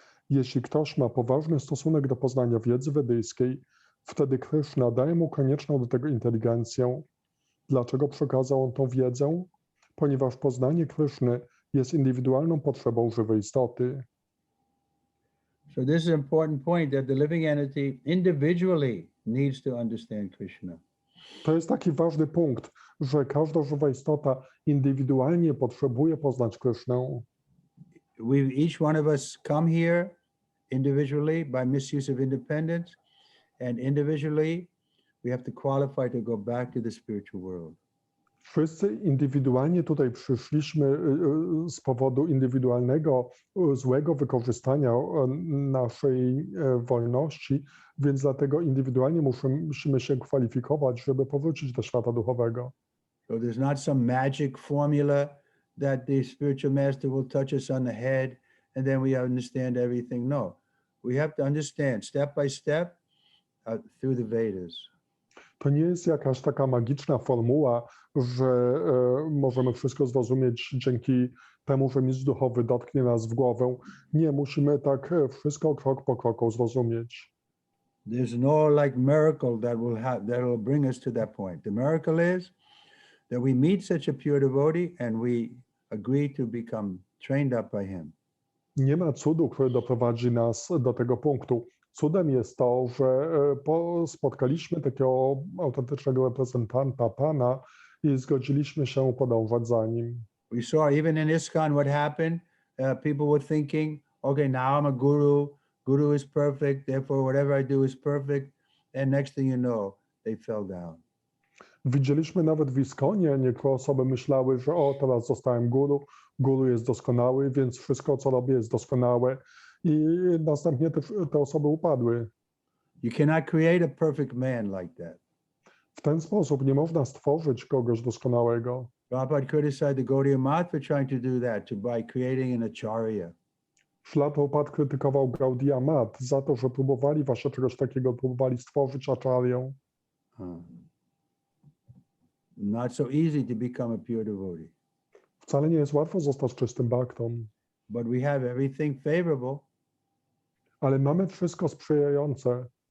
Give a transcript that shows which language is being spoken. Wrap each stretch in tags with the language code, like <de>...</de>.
<pl>Jeśli ktoś ma poważny stosunek do poznania wiedzy wedyjskiej, wtedy Kryszna daje mu konieczną do tego inteligencję. Dlaczego przekazał on tą wiedzę? Ponieważ poznanie Kryszny jest indywidualną potrzebą żywej istoty.</pl> <en>So this is an important point that the living entity individually needs to understand Krishna.</en> <pl>To jest taki ważny punkt, że każda żywa istota indywidualnie potrzebuje poznać Krysznę.</pl> <en>Each one of us come here individually by misuse of independence, and individually we have to qualify to go back to the spiritual world.</en> <pl>Wszyscy indywidualnie tutaj przyszliśmy z powodu indywidualnego, złego wykorzystania naszej wolności, więc dlatego indywidualnie musimy się kwalifikować, żeby powrócić do świata duchowego.</pl> <en>So there's not some magic formula that the spiritual master will touch us on the head and then we understand everything. No, we have to understand step by step through the Vedas.</en> <pl>To nie jest jakaś taka magiczna formuła, że możemy wszystko zrozumieć dzięki temu, że mistrz duchowy dotknie nas w głowę. Nie, musimy tak wszystko krok po kroku zrozumieć.</pl> <en>There's no like miracle that will bring us to that point. The miracle is that we meet such a pure devotee and we agree to become trained up by him.</en> <pl>Nie ma cudu, który doprowadzi nas do tego punktu. Cudem jest to, że spotkaliśmy takiego autentycznego reprezentanta Pana i zgodziliśmy się podążać za nim.</pl> <en>We saw even in ISKCON what happened. People were thinking, okay, now I'm a guru. Guru is perfect, therefore whatever I do is perfect. And next thing you know, they fell down.</en> <pl>Widzieliśmy nawet w ISKCONie, niektóre osoby myślały, że o, teraz zostałem guru, guru jest doskonały, więc wszystko, co robię, jest doskonałe. I następnie te osoby upadły.</pl> <en>You cannot create a perfect man like that.</en> <pl>W ten sposób nie można stworzyć kogoś doskonałego.</pl> <en>Prabhupada criticized the Gaudiya Math for trying to do that, by creating an acharya.</en> <pl>Szla Prabhupada krytykował Gaudiya Math za to, że próbowali właśnie czegoś takiego, próbowali stworzyć acharyę.</pl> <en>Not so easy to become a pure devotee.</en> <pl>Wcale nie jest łatwo zostać czystym baktą.</pl> <en>But we have everything favorable.</en> <pl>Ale mamy wszystko sprzyjające.</pl>